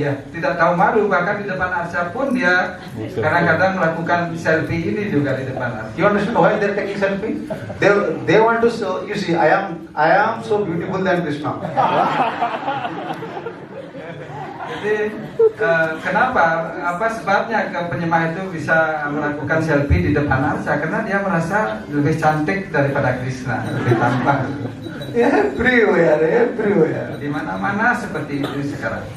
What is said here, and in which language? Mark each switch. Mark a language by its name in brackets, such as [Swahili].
[Indonesian] tidak tahu malu, bahkan di depan arca pun dia kadang-kadang melakukan selfie ini juga di depan arca. [English] You understand why they're taking selfie? They want to show. You see, I am so beautiful than Krishna. [Indonesian] Jadi kenapa? Apa sebabnya penyembah itu bisa melakukan selfie di depan arca? Karena dia merasa lebih cantik daripada Krishna, lebih tampan. [English] Everywhere. [Indonesian] Di mana-mana seperti itu sekarang.